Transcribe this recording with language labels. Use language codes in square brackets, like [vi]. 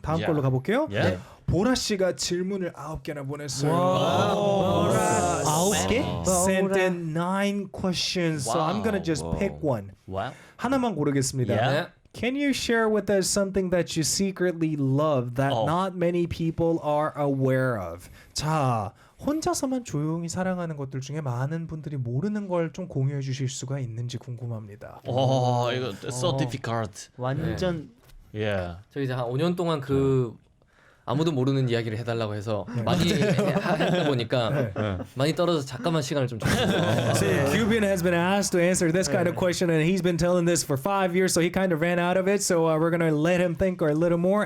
[ko] 다음 걸로 가볼게요. [en] Yeah. [ko] 네. 보라 씨가 질문을 9개나 보냈어요. [en] Wow. [ko] 9개? [en] Sent in 9 questions, so I'm gonna just pick one. Wow. [ko] 하나만 고르겠습니다. [en] Yeah. Can you share with us something that you secretly love that not many people are aware of? [ko] 자, 혼자서만 조용히 사랑하는 것들 중에 많은 분들이 모르는 걸 좀 공유해 주실 수가 있는지 궁금합니다. 이거 [en] so difficult. [ko] 완전 [en] Yeah. [ko] 저희 이제 한 5년 동안 그 아무도 모르는 이야기를 해달라고 해서 많이 하다 보니까 많이 떨어져서 잠깐만 시간을 좀 줬어요. [en] So Cuban has been asked to answer this kind of question, and he's been telling this for 5 years, so he kind of ran out of it. So we're gonna let him think a little more.